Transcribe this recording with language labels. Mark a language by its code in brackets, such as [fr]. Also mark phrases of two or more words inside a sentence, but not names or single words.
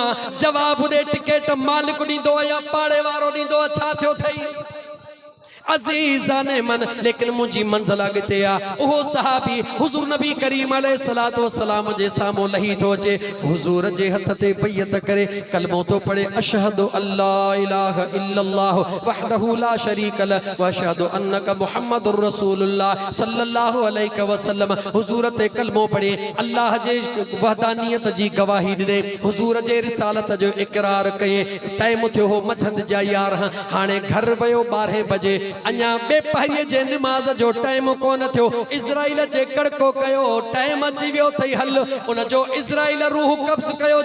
[sd] जवाब दे टिकेट मालिक ॾींदो या पाड़े वारो ॾींदो, छा थियो थई। [fa] عزیزان من, [sd] लेकिन मुझी मंज़िल अॻिते आ। उहो सहाबी हुज़ूर नबी करीम [ar] عليه الصلاة والسلام [sd] जे साम्हूं लही थो अचे, हुज़ूर जे हथ ते बैयत करे कलमो तो पढ़े, [ar] أشهد أن لا إله إلا الله وحده لا شريك له وأشهد أنك محمد رسول الله صلى الله عليه وسلم. [sd] हुज़ूर ते कलमो पढ़े, अल्लाह जे वहदानियत जी गवाही ॾिने, हुज़ूर जे रिसालत जो इकरार कये। टाइम थियो हो मंझंदि जा 11, हाणे घर वियो 12 बजे, अञा बेपहरीअ जे निमाज़ जो टाइम कोन थियो। इज़राइल जे कड़को कयो, टाइम अची वियो थई, हल उन जो इज़राइल रूह कब्ज़ कयो।